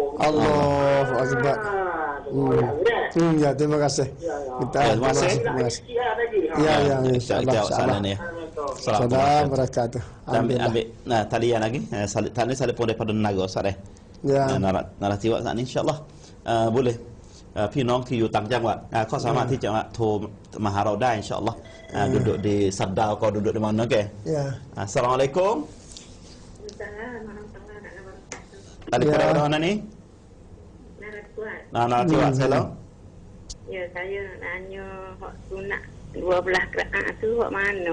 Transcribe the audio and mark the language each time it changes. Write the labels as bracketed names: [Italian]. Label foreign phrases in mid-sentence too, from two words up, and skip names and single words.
[Arabic] الله أكبر. [Malay] Ya, terima kasih. Terima kasih. Ya, [Arabic] إن شاء الله. السلام عليكم ورحمة الله وبركاته. [Malay] Ambil talian lagi. Talian telefon daripada Naga Ustaz Ya. Narasi awak saat ni [Arabic] إن شاء الله [Malay] boleh [Thai] พี่น้องที่อยู่ต่างจังหวัดก็สามารถที่จะโทรมาหาเราได้อินชาอัลลอฮ์ [Malay] duduk di Sadar atau duduk di mana ke? Ya. Assalamualaikum. Tadi pada mana ni? Nak kuat saya. Ya, saya nak tanya hak sunat 12 rakaat tu hak mana?